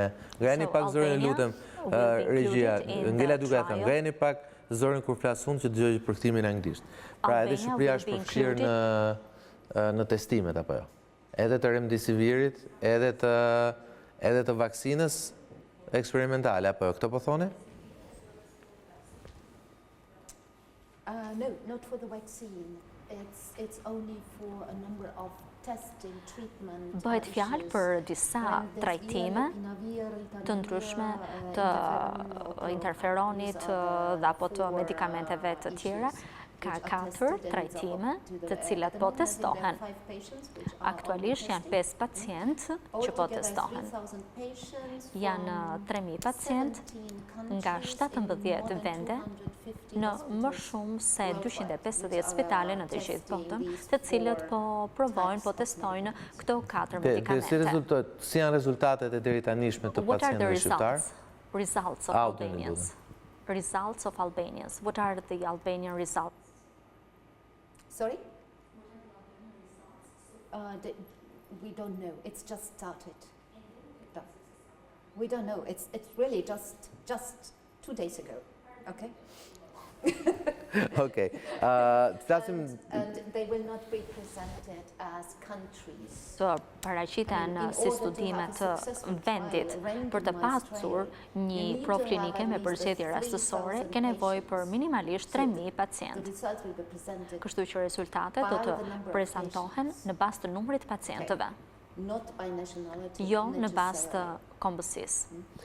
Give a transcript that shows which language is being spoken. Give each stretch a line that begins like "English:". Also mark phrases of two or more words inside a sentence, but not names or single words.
Albanian: Ngreni pak zërin, lutem, regjia, ngela duke thënë, ngreni pak zërin kur flas unë që dëgjoj përkthimin anglisht. Pra edhe Shqipëria është përfshirë në testimet apo jo? Edhe të remdesivirit, edhe të vaksinës eksperimentale apo jo? Këtë po thoni?
English: No, not for the vaccine. It's only for a number of testing, treatment.
Albanian: Bëhet fjalë për disa trajtime të ndryshme të interferonit dhe apo të medikamenteve të tjera. Ka 4 trajtime të cilat po testohen. Aktualisht janë 5 pacientë që po testohen. Janë 3.000 pacientë nga 17 vende në më shumë se 250 spitale në të gjithë botën, të cilët po provojnë, po testojnë këto 4 medikamente. Si janë rezultatet e deri tanishme të pacientëve shqiptar?
English: Results of Albanians. Results of Albanians. What are the Albanian results? Sorry? We don't know. It's just started. No. We don't know. It's really just 2 days ago. Okay? Okej. And they will not be presented as countries.
Albanian: Të paraqiten si studime të vendit. Për të pasur një provë klinike me përcjellje rastësore, ke nevojë për minimalisht 3.000 pacientë. Kështu që rezultatet do të prezantohen në bazë të numrit të pacientëve, jo në bazë të kombësisë.